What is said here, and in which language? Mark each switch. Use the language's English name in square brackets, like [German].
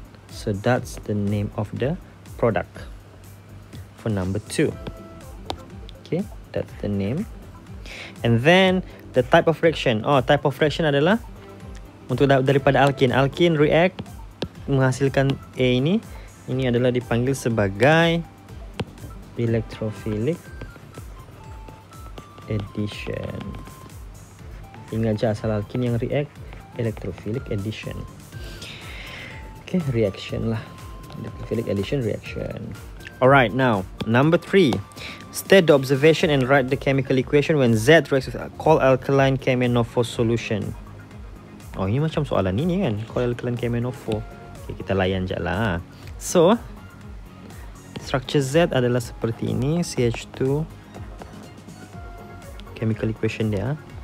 [English] So that's the name of the product for number 2. Okay, that's the name. And then the type of reaction. Oh, type of reaction adalah untuk daripada alkene. [Malay] Alkene react menghasilkan A ini. Ini adalah dipanggil sebagai electrophilic addition. Ingat je asal alkene yang react, electrophilic addition. Okay, reaction lah. [English] Electrophilic addition reaction. Alright, now number 3. State the observation and write the chemical equation when Z reacts with cold alkaline KMnO4 solution. [Malay] Oh, ini macam soalan ini kan, cold alkaline KMnO4. Okay, kita layan je lah. So, structure Z adalah seperti ini, CH2. [English] Chemical equation dia.